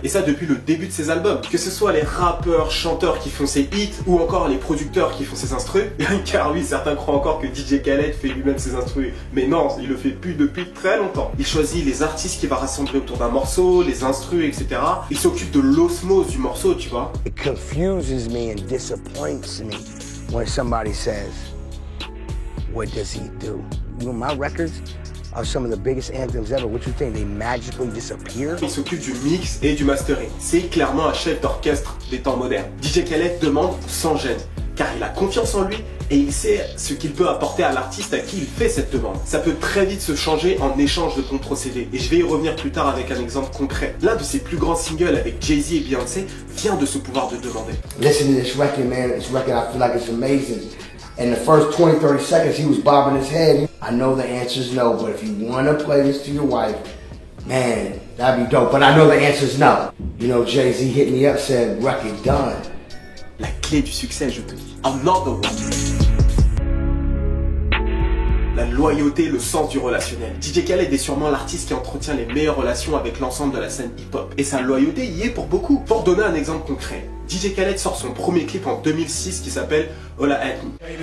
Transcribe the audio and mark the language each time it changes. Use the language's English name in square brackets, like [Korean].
[French] Et ça depuis le début de ses albums. Que ce soit les rappeurs, chanteurs qui font ses hits ou encore les producteurs qui font ses instrus. Car oui, certains croient encore que DJ Khaled fait lui-même ses instrus. Mais non, il le fait plus depuis très longtemps. Il choisit les artistes qu'il va rassembler autour d'un morceau, les instrus, etc. Il s'occupe de l'osmose du morceau, tu vois. [English] It confuses me and disappoints me when somebody says, what does he do? You know, my records are some of the biggest anthems ever. What you think, they magically disappear? [French] Il s'occupe du mix et du mastering. C'est clairement un chef d'orchestre des temps modernes. DJ Khaled demande sans gêne, car il a confiance en lui et il sait ce qu'il peut apporter à l'artiste à qui il fait cette demande. Ça peut très vite se changer en échange de bons procédés, et je vais y revenir plus tard avec un exemple concret. L'un de ses plus grands singles avec Jay-Z et Beyoncé vient de ce pouvoir de demander. [English] Listen to this record, man. This record, I feel like it's amazing. In the first 20-30 seconds, he was bobbing his head. I know the answer is no, but if you want to play this to your wife, man, that'd be dope. But I know the answer is no. You know, Jay-Z hit me up, said, record done. [French] La clé du succès, je te dis. [English] Another one. [French] La loyauté, le sens du relationnel. DJ Khaled est sûrement l'artiste qui entretient les meilleures relations avec l'ensemble de la scène hip-hop. Et sa loyauté y est pour beaucoup. Pour donner un exemple concret, DJ Khaled sort son premier clip en 2006 qui s'appelle Holla at Me.